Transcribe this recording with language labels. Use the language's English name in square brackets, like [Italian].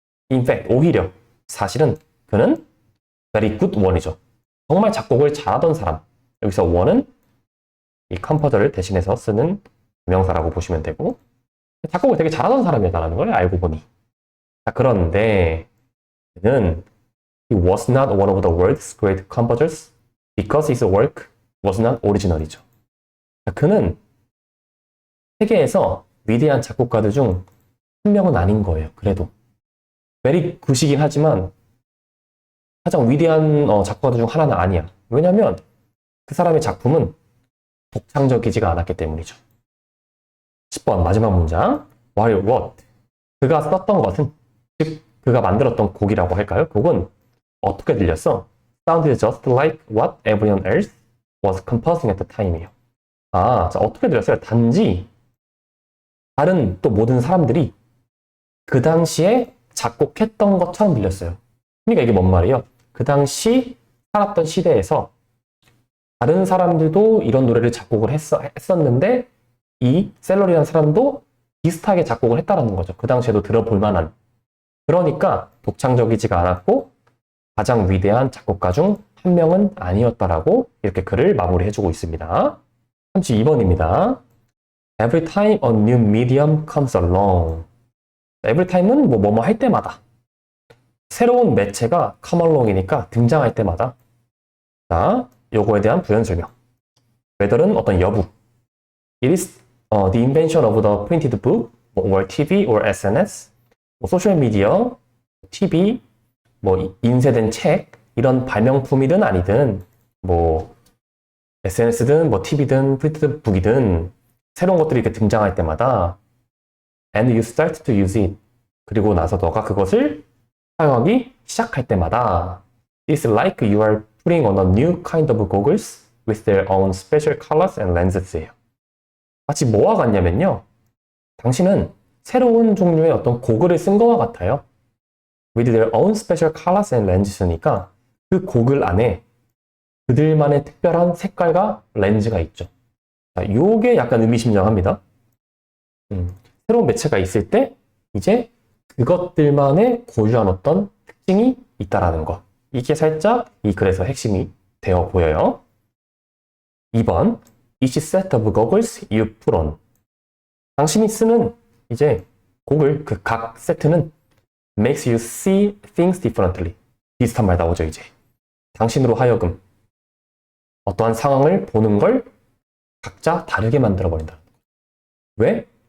[English] In fact, [Korean] 오히려 사실은 그는 [English] very good one이죠. [Korean] 정말 작곡을 잘하던 사람. 여기서 one은 이 컴포저를 대신해서 쓰는 명사라고 보시면 되고 작곡을 되게 잘하던 사람이다라는 걸 알고 보니. 자, 그런데 그는 [English] he was not one of the world's great composers because his work was not original이죠. [Korean] 자, 그는 세계에서 위대한 작곡가들 중 한 명은 아닌 거예요. 그래도 very good이긴 하지만 가장 위대한 작곡가들 중 하나는 아니야. 왜냐면 그 사람의 작품은 독창적이지가 않았기 때문이죠. 10번 마지막 문장. [English] While what? [Korean] 그가 썼던 것은, 즉 그가 만들었던 곡이라고 할까요? 곡은 어떻게 들렸어? [English] Sounded just like what everyone else was composing at the time이에요. [Korean] 자, 어떻게 들렸어요? 단지 다른 또 모든 사람들이 그 당시에 작곡했던 것처럼 들렸어요. 그러니까 이게 뭔 말이에요? 그 당시 살았던 시대에서 다른 사람들도 이런 노래를 작곡을 했었는데 이 셀러리라는 사람도 비슷하게 작곡을 했다라는 거죠. 그 당시에도 들어볼 만한. 그러니까 독창적이지가 않았고 가장 위대한 작곡가 중 한 명은 아니었다라고 이렇게 글을 마무리해주고 있습니다. 32번입니다. [English] Every time a new medium comes along. [Korean] Every time은 뭐뭐 할 때마다. 새로운 매체가 come along이니까 등장할 때마다. 자, 요거에 대한 부연 설명. whether은 어떤 여부. [English] It is the invention of the printed book, or TV, or SNS, [Korean] 소셜 미디어, TV, 인쇄된 책, 이런 발명품이든 아니든, SNS든, TV든, 프린티드 북이든, 새로운 것들이 이렇게 등장할 때마다, [English] and you start to use it. [Korean] 그리고 나서 너가 그것을 사용하기 시작할 때마다, [English] it's like you are putting on a new kind of goggles with their own special colors and lenses예요. [Korean] 마치 뭐와 같냐면요. 당신은 새로운 종류의 어떤 고글을 쓴 것과 같아요. [English] With their own special colors and lenses [Korean] 니까 그 고글 안에 그들만의 특별한 색깔과 렌즈가 있죠. 자, 요게 약간 의미심장합니다. 새로운 매체가 있을 때 이제 그것들만의 고유한 어떤 특징이 있다라는 거. 이게 살짝 이 글에서 핵심이 되어 보여요. [English] 2번 Each set of goggles you put on. [Korean] 당신이 쓰는 이제 고글 그 각 세트는 [English] makes you see things differently. [Korean] 비슷한 말 나오죠 이제. 당신으로 하여금 어떠한 상황을 보는 걸 각자 다르게 만들어 버린다. 왜?